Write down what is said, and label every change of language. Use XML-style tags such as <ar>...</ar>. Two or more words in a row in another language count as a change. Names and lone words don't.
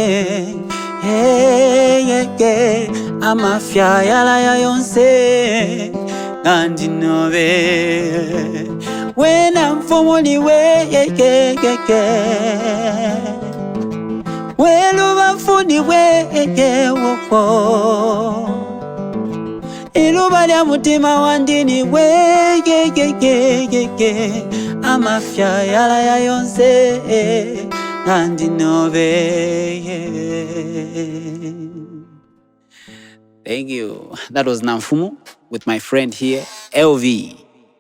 <bem>amafya yalaya yonse ngandinobe wena mfumuliwe welu bafuniwe woko iluba lya mutima wandiniwe amafya yalaya yonse ngandinobe.</bem> <en>Thank you. That was Namfumo with my friend here, LV.</en>